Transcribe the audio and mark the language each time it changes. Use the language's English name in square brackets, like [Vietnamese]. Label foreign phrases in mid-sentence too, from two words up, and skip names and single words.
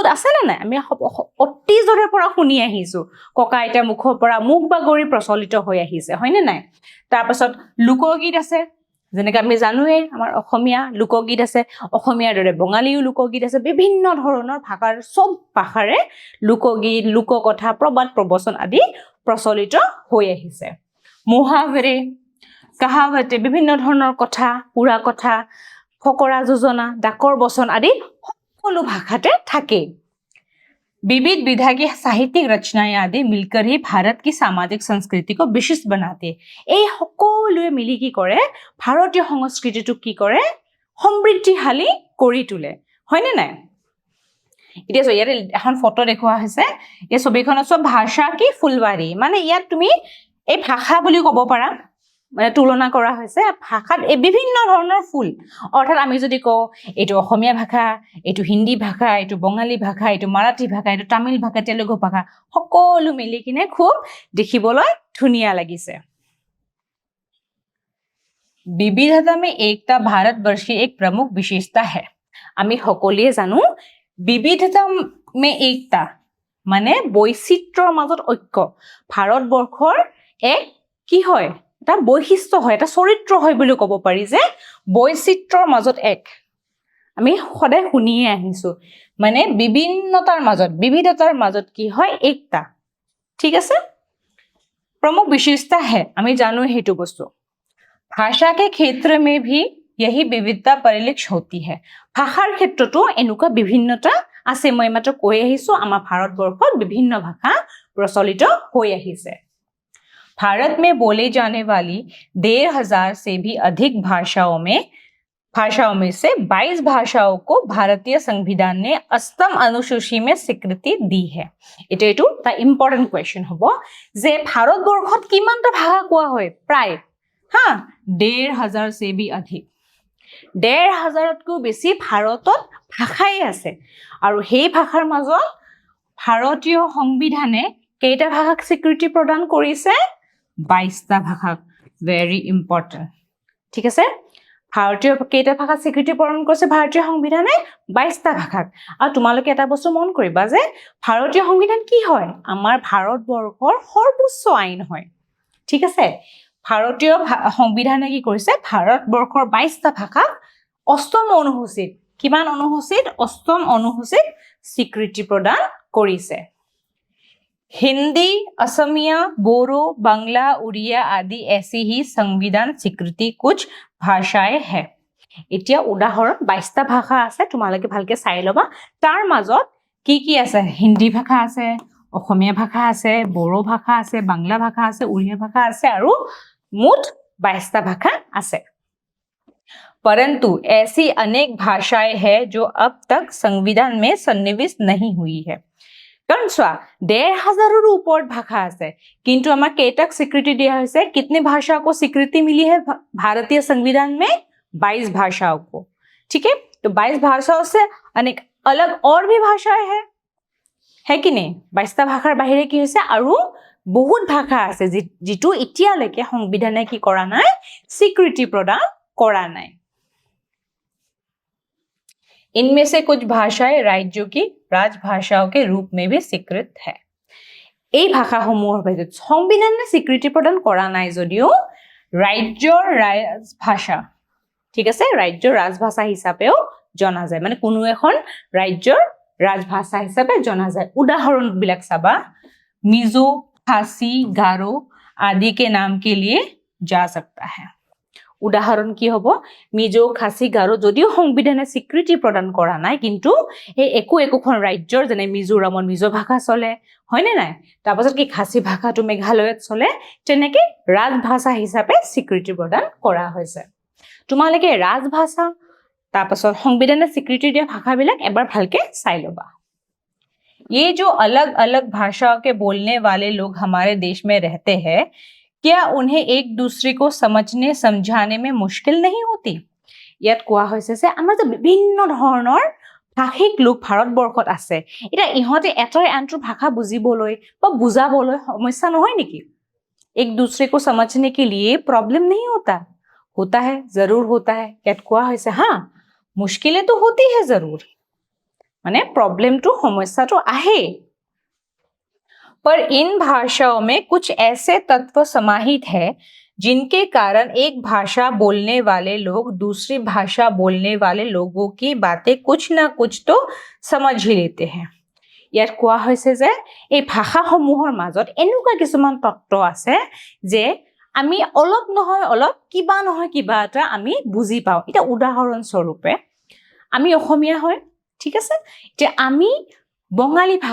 [Assamese] আছে না নাই আমি অতীজৰে পৰা শুনি আহিছো ককা আইতা মুখৰ পৰা মুখ বাগৰি প্ৰচলিত হৈ আহিছে হয়নে নাই তাৰপাছত লোকগীত আছে যেনেকৈ আমি জানোৱে আমাৰ অসমীয়া লোকগীত আছে অসমীয়াৰ দৰে বঙালীও লোকগীত আছে বিভিন্ন ধৰণৰ ভাষাৰ সব ভাষাৰে লোকগীত লোককথা প্ৰবাদ প্ৰবচন আদি প্ৰচলিত হৈ আহিছে মুহাৱৰে কাহাৱতে বিভিন্ন ধৰণৰ কথা পুৰা কথা ফকৰা যোজনা ডাকৰ বচন আদি সকলো ভাষাতে থাকে [Hindi] विविध विधा की साहित्यिक रचनाएं आदि मिलकर ही भारत की सामाजिक संस्कृति को विशिष्ट बनाते [Assamese] এই সকলোৱে মিলি কি কৰে ভাৰতীয় সংস্কৃতিটো কি কৰে সমৃদ্ধিশালী কৰি তোলে হয়নে নাই এতিয়া সো ইয়াৰ এখন ফটো দেখুৱা হৈছে এই ছবিখনত সব ভাষা কি ফুলবাৰী মানে ইয়াত তুমি এই ভাষা বুলি ক'ব পাৰা মানে তুলনা কৰা হৈছে ভাষাত এই বিভিন্ন ধৰণৰ ফুল অৰ্থাৎ আমি যদি কওঁ এটো অসমীয়া ভাষা এটো হিন্দী ভাষা এটো বঙালী ভাষা এটো মাৰাঠী ভাষা এটো তামিল ভাষা তেলেগু ভাষা সকলো মিলি কিনে খুব দেখিবলৈ ধুনীয়া লাগিছে [Hindi] विविधता में एकता भारतवर्ष की एक प्रमुख विशेषता है [Assamese] আমি সকলোৱে জানো [Hindi] विविधता में एकता [Assamese] মানে বৈচিত্ৰ্যৰ মাজত ঐক্য ভাৰতবৰ্ষৰ এক কি হয় এটা বৈশিষ্ট্য হয় এটা চৰিত্ৰ হয় বুলি ক'ব পাৰি যে বৈচিত্ৰ্যৰ মাজত এক আমি সদায় শুনিয়ে আহিছো মানে বিবিধতাৰ মাজত কি হয় एकता ঠিক আছে [Hindi] प्रमुख विशेषता है [Assamese] আমি জানো হেতু বস্তু [Hindi] भाषा के क्षेत्र में भी यही विविधता परिलक्षित होती है [Assamese] ভাষাৰ ক্ষেত্ৰতো এনেকুৱা বিভিন্নতা আছে মই মাত্ৰ কৈ আহিছো আমাৰ ভাৰতবৰ্ষত বিভিন্ন ভাষা প্ৰচলিত হৈ আহিছে [Hindi] भारत में बोले जाने वाली 1,500 से भी अधिक भाषाओं में से 22 भाषाओं को भारतीय संविधान ने अष्टम अनुसूची में स्वीकृति दी है [Assamese] এটা তা [English] important question [Assamese] হ'ব যে ভাৰতবৰ্ষত কিমানটা ভাষা कोৱা হয় [Hindi] प्राय हां 1,500 से भी अधिक [Assamese] 1,500তকৈ বেছি ভাৰতত ভাষাই আছে আৰু সেই ভাষাৰ মাজত ভাৰতীয় সংবিধানে কেইটা ভাষাক স্বীকৃতি প্ৰদান কৰিছে 22টা ভাষা [English] very important [Assamese] ঠিক আছে ভাৰতীয় কেইটা ভাষা স্বীকৃতি প্ৰদান কৰিছে ভাৰতীয় সংবিধানে 22টা ভাষাক আৰু তোমালোকে এটা বস্তু মন কৰিবা যে ভাৰতীয় সংবিধান কি হয় আমাৰ ভাৰতবৰ্ষৰ সৰ্বোচ্চ আইন হয় ঠিক আছে ভাৰতীয় সংবিধানে কি কৰিছে ভাৰতবৰ্ষৰ 22টা ভাষাক অষ্টম অনুসূচিত কিমান অনুসূচিত অষ্টম অনুসূচিত স্বীকৃতি প্ৰদান কৰিছে [Hindi] हिंदी असमिया बोरो बांग्ला उड़िया आदि ऐसी ही संविधान स्वीकृति कुछ भाषाएं है [Assamese] এতিয়া উদাহৰণ 22টা ভাষা আছে তোমালোকে ভালকে চাই লবা তাৰ মাজত কি আছে হিন্দী ভাষা আছে অসমীয়া ভাষা আছে [Hindi] बोरो भाषा [Assamese] আছে [Hindi] बांग्ला भाषा [Assamese] আছে [Hindi] उड़िया भाषा [Assamese] আছে আৰু মুঠ 22টা ভাষা আছে [Hindi] परंतु ऐसी अनेक भाषाएं हैं जो अब तक संविधान में सन्निविष्ट नहीं हुई है [Assamese] কাৰণ চোৱা [Hindi] 1,500 ऊपर भाषा আছে किंतु हमारा केटक स्वीकृति दिया है कितने भाषा को स्वीकृति मिली है भारतीय संविधान में 22 भाषाओं को ठीक है तो 22 भाषाओं से अनेक अलग और भी भाषाएं है कि नहीं [Assamese] 22টা ভাষাৰ বাহিৰে কি হৈছে আৰু বহুত ভাষা আছে যেটো ইতিয়ালৈকে সংবিধানে কি কৰা নাই [Hindi] স্বীকৃতি প্ৰদান কৰা নাই इनमें से कुछ भाषाएं राज्यों की राजभाषाओं के रूप में भी स्वीकृत है [Assamese] এই ভাষাসমূহৰ ভিতৰত সংবিধানে স্বীকৃতি প্ৰদান কৰা নাই যদিও ৰাজ্যৰ ৰাজভাষা ঠিক আছে ৰাজ্যৰ ৰাজভাষা হিচাপেও জনা যায় মানে কোনো এখন ৰাজ্যৰ ৰাজভাষা হিচাপে জনা যায় উদাহৰণ বিলাক চাবা मिजो [Hindi] खासी गारो आदि के नाम के लिए जा सकता है [Assamese] উদাহৰণ কি হ'ব মিজো খাসি গাৰো যদিও সংবিধানে স্বীকৃতি প্ৰদান কৰা নাই কিন্তু এই একোখন ৰাজ্যৰ যেনে মিজোৰামত মিজো ভাষা চলে হয়নে নাই তাৰপাছত কি খাসি ভাষাটো মেঘালয়ত চলে তেনেকৈ ৰাজভাষা হিচাপে স্বীকৃতি প্ৰদান কৰা হৈছে তোমালোকে ৰাজভাষা তাৰপাছত সংবিধানে স্বীকৃতি দিয়া ভাষাবিলাক এবাৰ ভালকে চাই লবা [Hindi] ये जो अलग-अलग भाषाओं के बोलने वाले लोग हमारे देश में रहते हैं क्या उन्हें एक दूसरे को समझने समझाने में मुश्किल नहीं होती [Assamese] ইয়াত কোৱা হৈছে যে আমাৰ যে বিভিন্ন ধৰণৰ ভাষিক লোক ভাৰতবৰ্ষত আছে এটা ইহঁতে এটাৰ আনটোৰ ভাষা বুজিবলৈ বা বুজাবলৈ সমস্যা নহয় নেকি [Hindi] एक दूसरे को समझने के लिए प्रॉब्लम नहीं होता है जरूर होता है [Assamese] ইয়াত কোৱা হৈছে [Hindi] हां मुश्किलें तो होती है जरूर माने प्रॉब्लम तो समस्या तो आहे पर इन भाषाओं में कुछ ऐसे तत्व समाहित है जिनके कारण एक भाषा बोलने वाले लोग दूसरी भाषा बोलने वाले लोगों की बातें कुछ ना कुछ तो समझ ही लेते हैं [Assamese] ইয়াত কোৱা হৈছে যে এই ভাষাসমূহৰ মাজত এনেকুৱা কিছুমান তত্ত্ব আছে যে আমি অলপ নহয় অলপ কিবা নহয় কিবা এটা আমি বুজি পাওঁ এটা উদাহৰণ স্বৰূপে আমি অসমীয়া হয় ঠিক আছে যে আমি বঙালী